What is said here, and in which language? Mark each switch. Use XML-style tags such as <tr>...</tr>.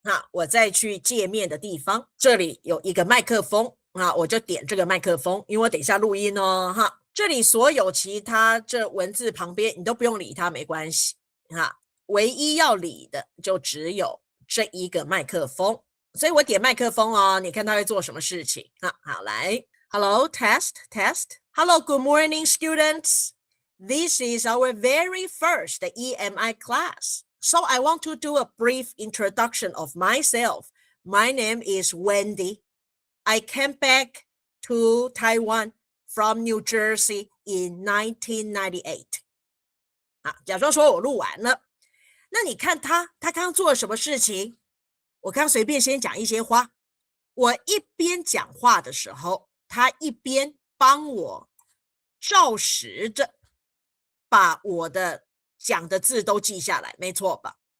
<zh>我再去界面的地方，这里有一个麦克风我就点这个麦克风，因为我等一下录音哦这里所有其他这文字旁边你都不用理它，没关系唯一要理的就只有这一个麦克风，所以我点麦克风哦，你看它会做什么事情好，来 ，</zh> <en>Hello test test，Hello good morning students. This is our very first EMI class. So I want to do a brief introduction of myself. My name is Wendy. I came back to Taiwan from New Jersey in 1998.</en> <zh>假装说我录完了。那你看他刚刚做了什么事情？我刚随便先讲一些话。我一边讲话的时候，他一边帮我照实着把我的讲的字都记下来，没错吧？</zh>